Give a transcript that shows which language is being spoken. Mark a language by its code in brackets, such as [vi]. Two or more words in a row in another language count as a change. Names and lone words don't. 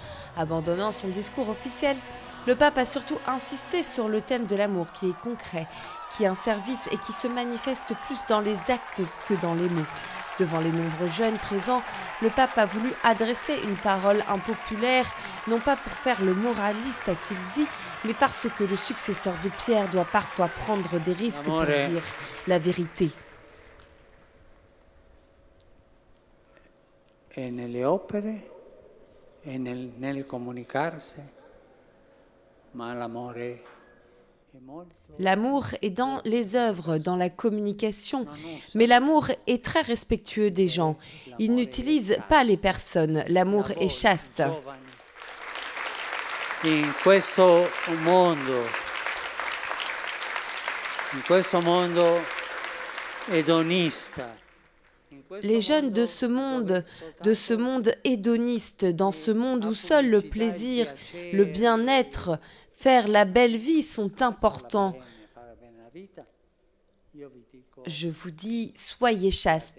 [fr] Abandonnant son discours officiel, le pape a surtout insisté sur le thème de l'amour qui est concret, qui est un service et qui se manifeste plus dans les actes que dans les mots. Devant les nombreux jeunes présents, le pape a voulu adresser une parole impopulaire, non pas pour faire le moraliste, a-t-il dit, mais parce que le successeur de Pierre doit parfois prendre des risques pour dire la vérité. [it] E nelle opere, e nel comunicarsi, ma l'amore. [fr] L'amour est dans les œuvres, dans la communication, mais l'amour est très respectueux des gens. Il n'utilise pas les personnes. L'amour est chaste. [it] In questo mondo hedonista. [fr] Les jeunes de ce monde hédoniste, dans ce monde où seul le plaisir, le bien-être, faire la belle vie sont importants. Je vous dis, soyez chaste.